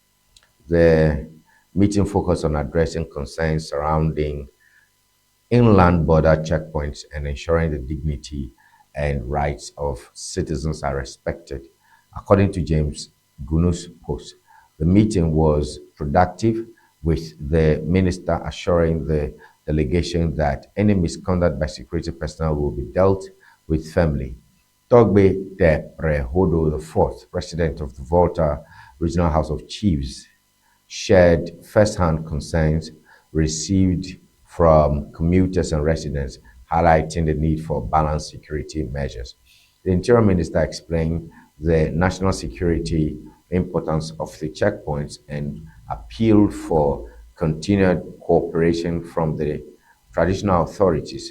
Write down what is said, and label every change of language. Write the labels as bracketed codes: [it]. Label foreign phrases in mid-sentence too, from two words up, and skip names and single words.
[en] The meeting focused on addressing concerns surrounding inland border checkpoints and ensuring the dignity and rights of citizens are respected. According to James Gunu's post, the meeting was productive, with the minister assuring the delegation that any misconduct by security personnel will be dealt with firmly. Togbe de Prehodo IV, president of the Volta Regional House of Chiefs, shared first-hand concerns received from commuters and residents, highlighting the need for balanced security measures. The Interior Minister explained the national security importance of the checkpoints and appealed for continued cooperation from the traditional authorities.